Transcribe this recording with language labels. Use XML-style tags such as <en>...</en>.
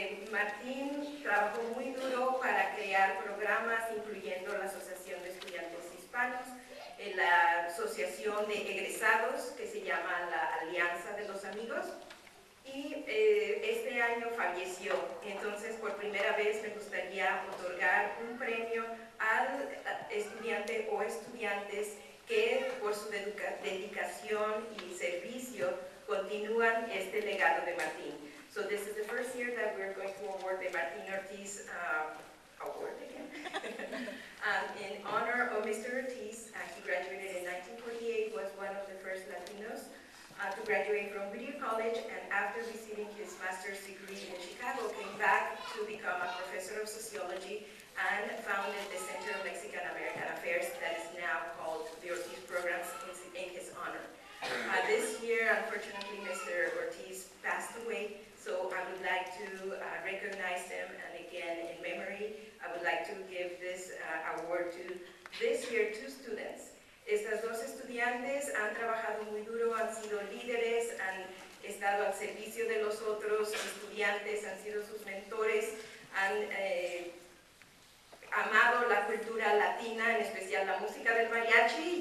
<es>Martín trabajó muy duro para crear programas, incluyendo la Asociación de Estudiantes Hispanos, la Asociación de Egresados, que se llama la Alianza de los Amigos, y este año falleció. Entonces, por primera vez me gustaría otorgar un premio al estudiante o estudiantes que por su dedicación y servicio continúan este legado de Martín.</es> <en>So this is the first year that we're going to award the Martín Ortiz award again. In honor of Mr. Ortiz, he graduated in 1948, was one of the first Latinos to graduate from Whittier College, and after receiving his master's degree in Chicago, came back to become a professor of sociology and founded the Center of Mexican American Affairs that is now called the Ortiz Programs in his honor. This year, unfortunately, Mr. Ortiz passed away, so I would like to recognize him, and again, in memory, I would like to give this award to this year 2 students.</en> <es>Estas 2 estudiantes han trabajado muy duro, han sido líderes, han estado al servicio de los otros estudiantes, han sido sus mentores, han amado la cultura latina, en especial la música del mariachi.</es>